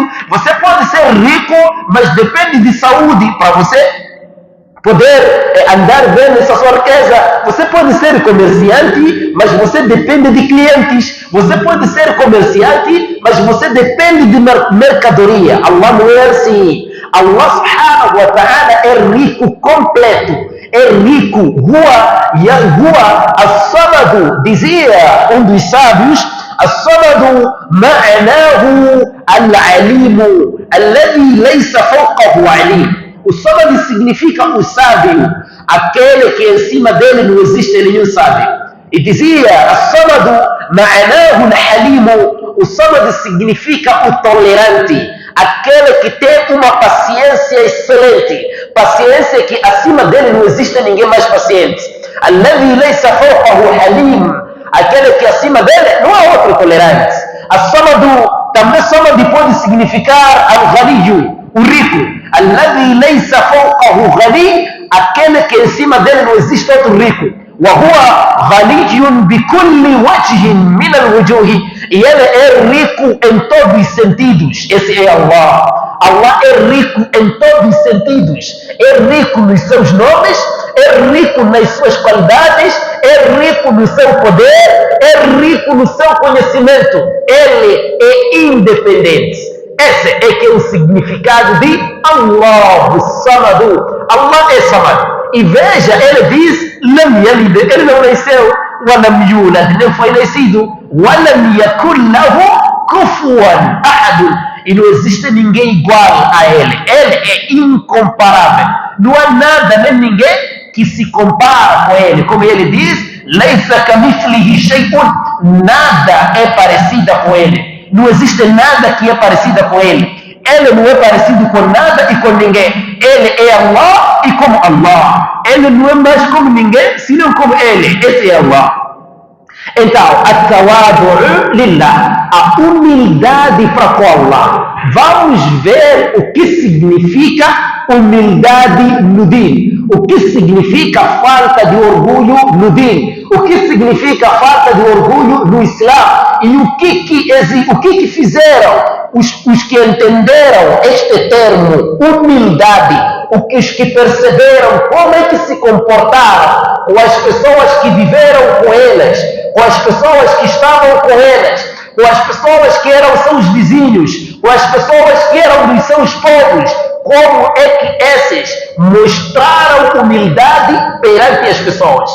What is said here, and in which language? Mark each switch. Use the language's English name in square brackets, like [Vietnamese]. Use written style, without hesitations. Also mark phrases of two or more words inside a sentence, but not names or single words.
[Portuguese] Você pode ser rico, mas depende de saúde para você poder andar bem nessa sua riqueza. Você pode ser comerciante, mas você depende de clientes. Você pode ser comerciante, mas você depende de mercadoria. Allah não é assim. Allah [Arabic] سبحانه وتعالى [Portuguese] é rico completo. É rico. [Arabic] هو الصمد, [Portuguese] dizia um dos sábios, [Arabic] الصمد معناه العالم الذي ليس فوقه عالم. [Portuguese] O Samad significa o sábio, aquele que em cima dele não existe nenhum sábio. E dizia, [Arabic] الصمد معناه الحليم, [Portuguese] o Samad significa o tolerante, aquele que tem uma paciência excelente, paciência que acima dele não existe ninguém mais paciente. [Arabic] الذي ليس فوقه حليم, [Portuguese] aquele que acima dele não há outro tolerante. As-Samadu, também Samad pode significar al-Ghaniyu, o rico. [Arabic] الذي ليس فوقه غني, [Portuguese] aquele que em cima dele não existe outro rico. [Arabic] وهو غني بكل وجه من الوجوه, [Portuguese] e ele é rico em todos os sentidos. Esse é Allah. Allah é rico em todos os sentidos. É rico nos seus nomes, é rico nas suas qualidades, é rico no seu poder, é rico no seu conhecimento. Ele é independente. Esse é que é o significado de Allah, Samadu. Allah é Samad. E veja, ele diz, [Arabic] لم يلد, [Portuguese] ele não nasceu, [Arabic] ولم يولد, [Portuguese] não foi nascido, [Arabic] ولم يكن له كفوا أحد, [Portuguese] e não existe ninguém igual a ele. Ele é incomparável. Não há nada nem ninguém que se compara com ele. Como ele diz, [Arabic] ليس كمثله شيء, [Portuguese] nada é parecida com ele. Não existe nada que é parecida com ele. Ele não é parecido com nada e com ninguém. Ele é Allah e como Allah. Ele não é mais como ninguém, senão como ele. Esse é Allah. Então, [Arabic] التواضع لله, [Portuguese] a humildade para com Allah. Vamos ver o que significa humildade no din. O que significa falta de orgulho no din. O que significa falta de orgulho no Islã. E o que fizeram os que entenderam este termo, humildade, os que perceberam como é que se comportaram com as pessoas que viveram com eles, com as pessoas que estavam com eles, com as pessoas que eram seus vizinhos, com as pessoas que eram dos seus povos, como é que esses mostraram humildade perante as pessoas.